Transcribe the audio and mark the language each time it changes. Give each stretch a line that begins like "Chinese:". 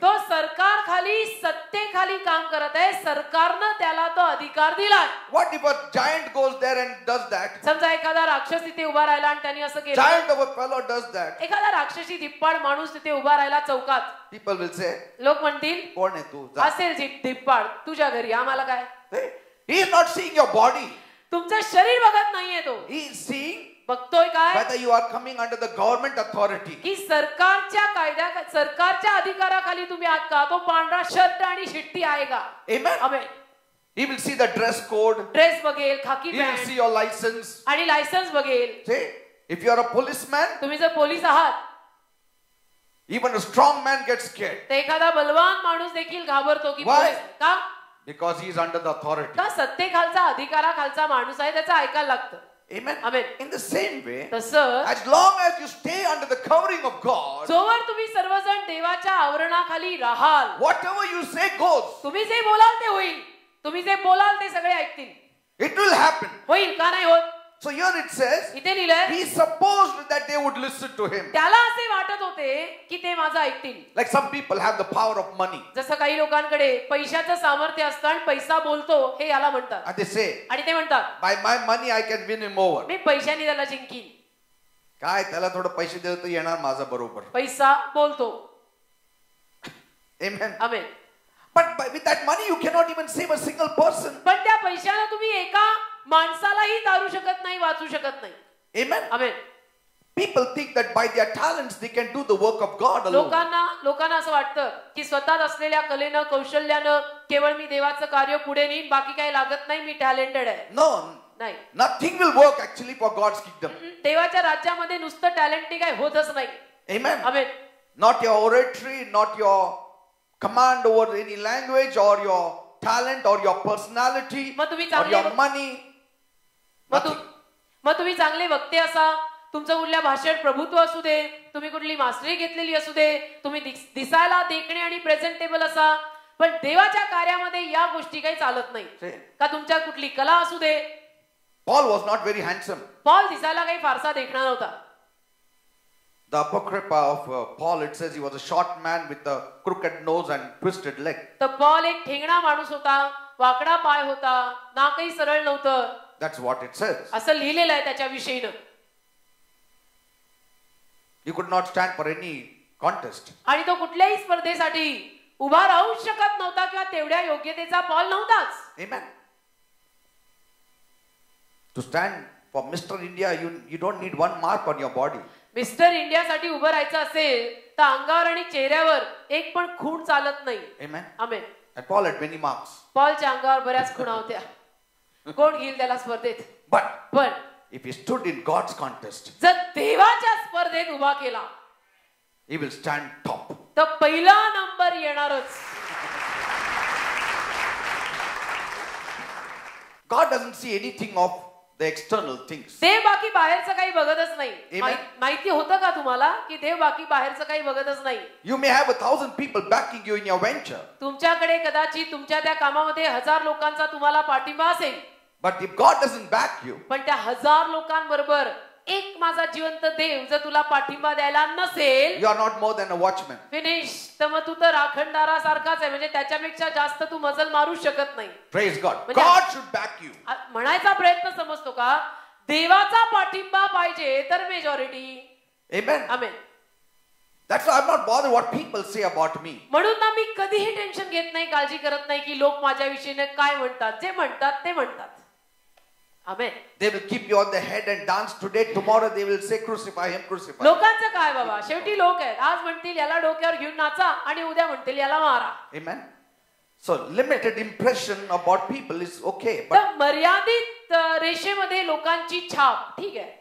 Marathi: तो सरकार खाली सत्तेखाली काम करत आहे. सरकारनं त्याला तो अधिकार दिलाय.
English: What if a giant goes there and does that?
Marathi: समजा एखादा राक्षस तिथे उभा राहिला आणि त्यांनी असं केलं,
English: Giant of a fellow does that.
Marathi: एखादा राक्षसी धिप्पाड माणूस तिथे उभा राहिला चौकात,
English: People will say,
Marathi: लोक म्हणतील कोण आहे तू? जा. असेल धिप्पाड तुझ्या घरी, आम्हाला काय?
English: He is not seeing your body.
Marathi: तुमचं शरीर बघत नाहीये, तो
English: He is seeing
Marathi: बघतोय काय
English: whether you are coming under the government authority.
Marathi: की सरकारच्या अधिकाराखाली तुम्ही आहात का? तो पांढरा शर्ट आणि शिट्टी आहे का?
English: Amen.
Marathi: Amen.
English: He will see the dress code.
Marathi: Dress बघेल, खाकी
English: He will
Marathi: pant
English: see your license.
Marathi: आणि लायसन्स बघेल.
English: See, if you are a policeman,
Marathi: तुम्ही जर पोलीस आहात
English: even a strong man gets scared
Marathi: तर एखादा बलवान माणूस देखील घाबरतो की
English: Why?
Marathi: पोलीस का?
English: because he is under the authority.
Marathi: का सत्तेखालचा अधिकाराखालचा माणूस आहे, त्याचं ऐकायला लागतं.
English: Amen. Amen. In the same way,
Marathi: तसं
English: as long as you stay under the covering of God,
Marathi: जोवर तुम्ही सर्वजण देवाच्या आवरणाखाली राहाल,
English: whatever you say goes.
Marathi: तुम्ही जे बोलाल ते होईल, तुम्ही जे बोलाल ते सगळे ऐकतील.
English: It will happen.
Marathi: होईल का नाही होत?
English: So here it says,
Marathi: इथे लिहिलंय
English: he supposed that they would listen to him.
Marathi: त्याला असे वाटत होते की ते माझं ऐकतील.
English: Like some people have the power of money.
Marathi: जसं काही लोकांकडे पैशाचं सामर्थ्य असतं आणि पैसा बोलतो हे याला म्हणतात.
English: And they say,
Marathi: आणि ते म्हणतात
English: by my money I can win him over.
Marathi: मी पैशाने त्याला जिंकीन. काय त्याला थोडं पैसे दिले तर येणार माझा बरोबर. पैसा बोलतो.
English: Amen.
Marathi: Amen.
English: But with that money you cannot even save a single person.
Marathi: पण त्या पैशाने तुम्ही एका माणसालाही तारू शकत नाही, वाचू शकत नाही.
English: Amen.
Marathi: Amen.
English: People think that by their talents they can do the work of God alone.
Marathi: लोकांना असं वाटतं की स्वतःत असलेल्या कलेनं, कौशल्यानं केवळ मी देवाचं कार्य पुढे नेईन, बाकी काही लागत नाही, मी टॅलेंटेड आहे.
English: No.
Marathi: नाही.
English: Nothing will work actually for God's kingdom.
Marathi: देवाच्या राज्यामध्ये नुसतं टॅलेंटनी काही होतच नाही.
English: Amen.
Marathi: Amen.
English: Not your oratory, not your command over any language or your talent or your personality or your money.
Marathi: मग तुम्ही चांगले वक्ते असा, तुमचं कुठल्या भाषेत प्रभुत्व असू दे, तुम्ही कुठली मास्टरी घेतलेली असू दे, तुम्ही दिसायला देखणे आणि प्रेझेंटेबल असा, पण देवाच्या कार्यामध्ये या गोष्टी काही चालत नाही. का तुमच्या कुठली कला असू दे.
English: Paul was not very handsome.
Marathi: Paul दिसायला काही फारसा देखणा नव्हता.
English: The Apocrypha of Paul, it says he was a short man with a crooked nose and twisted leg.
Marathi: तर पॉल एक ठेंगणा माणूस होता, वाकडा पाय होता, नाकही सरळ नव्हतं.
English: That's what it says.
Marathi: असं लिहिलेलं आहे त्याच्या विषयीनं.
English: He could not stand for any contest.
Marathi: आणि तो कुठल्याही स्पर्धेसाठी उभा राहू शकत नव्हता किंवा तेवढ्या योग्यतेचा पॉल नव्हताच.
English: Amen. To stand for Mr. India, you don't need one mark on your body.
Marathi: Mister इंडियासाठी उभं राहायचं असेल तर अंगावर आणि चेहऱ्यावर एक पण खूण चालत नाही.
English: Amen.
Marathi: Amen.
English: And Paul had many marks.
Marathi: पॉलच्या अंगावर बऱ्याच खुणा होत्या. कोण घेईल त्याला स्पर्धेत? पण
English: if he stood in God's contest,
Marathi: जर देवाच्या स्पर्धेत उभा केला,
English: he will stand top.
Marathi: तर पहिला नंबर येणारच.
English: God doesn't see anything of the external things.
Marathi: देव बाकी बाहेरचं काही बघतच नाही.
English: Amen.
Marathi: माहिती होतं का तुम्हाला की देव बाकी बाहेरचं काही बघतच नाही.
English: You may have 1,000 people backing you in your venture.
Marathi: तुमच्याकडे कदाचित तुमच्या त्या कामामध्ये 1000 लोकांचा तुम्हाला पाठिंबा असेल.
English: But if God doesn't back you,
Marathi: पण त्या 1000 लोकांबरोबर एक माझा जिवंत देव जर तुला पाठिंबा द्यायला नसेल,
English: you are not more than a watchman.
Marathi: Finish, तर मग तू तर राखणदारासारखाच आहे. म्हणजे त्याच्यापेक्षा जास्त तू मजल मारू शकत नाही.
English: Praise God. God should back you.
Marathi: म्हणायचा प्रयत्न समजतो का? देवाचा पाठिंबा पाहिजे तर majority.
English: Amen.
Marathi: Amen.
English: That's why I'm not bothered what people say about me.
Marathi: म्हणून ना मी कधीही टेन्शन घेत नाही, काळजी करत नाही की लोक माझ्याविषयी काय म्हणतात. जे म्हणतात ते म्हणतात. आमेन.
English: They will keep you on the head and dance today. Tomorrow they will say crucify him, crucify him.
Marathi: लोकांचं काय बाबा, शेवटी लोक आहेत. आज म्हणतील याला डोक्यावर घेऊन नाचा आणि उद्या म्हणतील याला मारा.
English: Amen. So limited impression about people is okay, but
Marathi: तर मर्यादित रेषेमध्ये लोकांची छाप ठीक आहे.